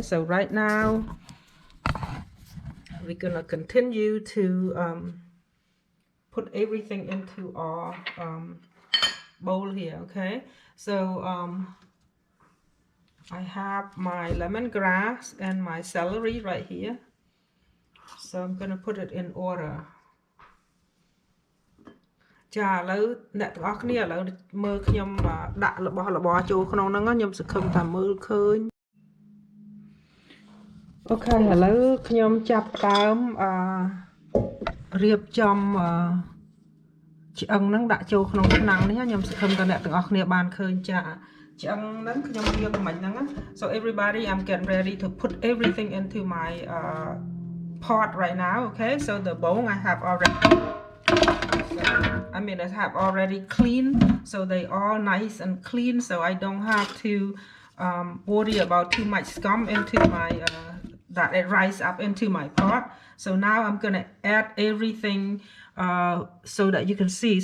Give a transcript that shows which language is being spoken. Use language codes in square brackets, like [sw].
[en] So right now, we're gonna continue to put everything into our bowl here, okay? So I have my lemongrass and my celery right here. So I'm gonna put it in order. [km] ចាឥឡូវអ្នកទាំងអស់គ្នាឥឡូវមើលខ្ញុំដាក់របស់របរចូលក្នុងហ្នឹងខ្ញុំសង្ឃឹមថាមើលឃើញ អូខេឥឡូវខ្ញុំចាប់ផ្ដើមរៀបចំឆ្អឹងហ្នឹងដាក់ចូលក្នុងឆ្នាំងនេះខ្ញុំសង្ឃឹមថាអ្នកទាំងអស់គ្នាបានឃើញចាឆ្អឹងហ្នឹងខ្ញុំរៀបមិញហ្នឹង [en] So everybody I'm getting ready to put everything into my pot right now, okay? So the bowl I have already I have already cleaned, so they all nice and clean, so I don't have to worry about too much scum into my that it rise up into my pot. So now I'm gonna add everything so that you can see.